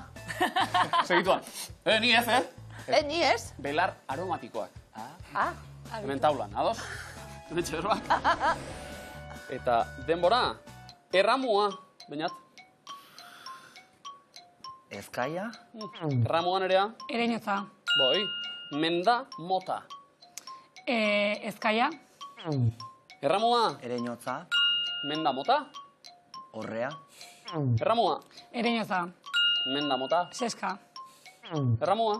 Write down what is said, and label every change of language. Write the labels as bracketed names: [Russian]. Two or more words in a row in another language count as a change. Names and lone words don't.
[Basque] Segituan. Ni ez, ni ez? Belar aromatikoak. Ah, Hemen taulan, ados? Hemen berbak. Eta denbora, erramua, bainat. Ezkaia, Erramua nerea, Ereinotza. boi, menda mota. Ezkaia. Erramua, ereinotza, menda mota. horrea, Erramua, Ereinotza. menda mota. Seska. Erramua,